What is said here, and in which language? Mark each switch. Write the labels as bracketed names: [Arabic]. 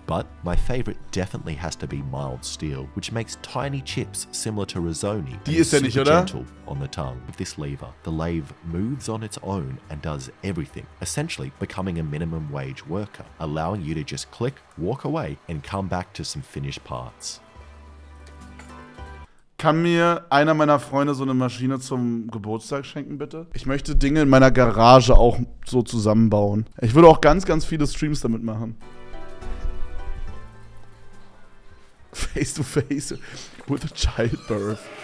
[English] But my favorite definitely has to be mild steel, which makes tiny chips similar to risoni and is super gentle on the tongue. With this lever, the lathe moves on its own and does everything, essentially becoming a minimum wage worker, allowing you to just click, walk away, and come back to some finished parts. [German] Kann mir einer meiner Freunde so eine Maschine zum Geburtstag schenken, bitte? Ich möchte Dinge in meiner Garage auch so zusammenbauen. Ich würde auch ganz, ganz viele Streams damit machen. [English] Face to face with a childbirth.